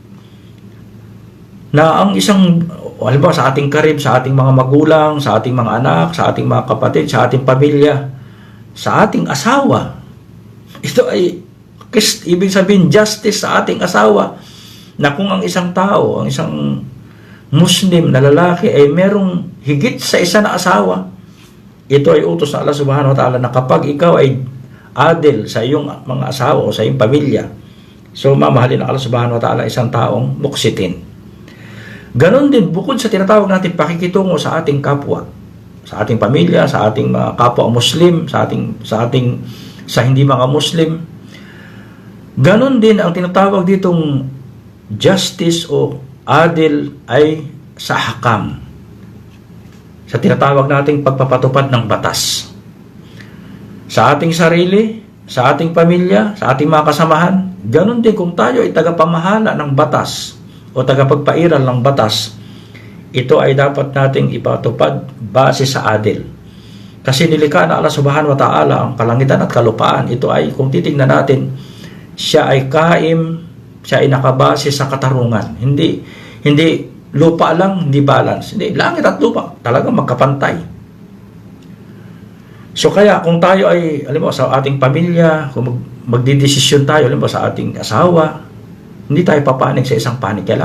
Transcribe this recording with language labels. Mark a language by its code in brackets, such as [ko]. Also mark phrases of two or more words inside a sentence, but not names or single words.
[tl] Na ang isang, halimbawa sa ating karib, sa ating mga magulang, sa ating mga anak, sa ating mga kapatid, sa ating pamilya, sa ating asawa. Ito ay, ibig sabihin, justice sa ating asawa. Na kung ang isang tao, ang isang Muslim na lalaki ay merong higit sa isa na asawa, ito ay utos ng Allah [ar] سبحانه وتعالى [tl] na kapag ikaw ay adil sa iyong mga asawa o sa iyong pamilya, so mamahalin ng Allah [ar] سبحانه وتعالى [tl] isang taong muksitin. Ganon din, bukod sa tinatawag natin pakikitungo sa ating kapwa, sa ating pamilya, sa ating mga kapwa Muslim, sa hindi mga Muslim, ganon din ang tinatawag ditong justice o adil ay sa hakam, sa tinatawag nating pagpapatupad ng batas. Sa ating sarili, sa ating pamilya, sa ating mga kasamahan, ganun din kung tayo ay tagapamahala ng batas o tagapagpairal ng batas, ito ay dapat nating ipatupad base sa adil. Kasi nilikha na Allah [ar] سبحانه وتعالى [tl] ang kalangitan at kalupaan. Ito ay, kung titignan natin, siya ay kaim, siya ay nakabase sa katarungan. Hindi lupa lang, hindi balance. Hindi, langit at lupa, talaga magkapantay. So kaya, kung tayo ay, alam mo, sa ating pamilya, kung magdidesisyon tayo, alam mo, sa ating asawa, hindi tayo papanig sa isang panig.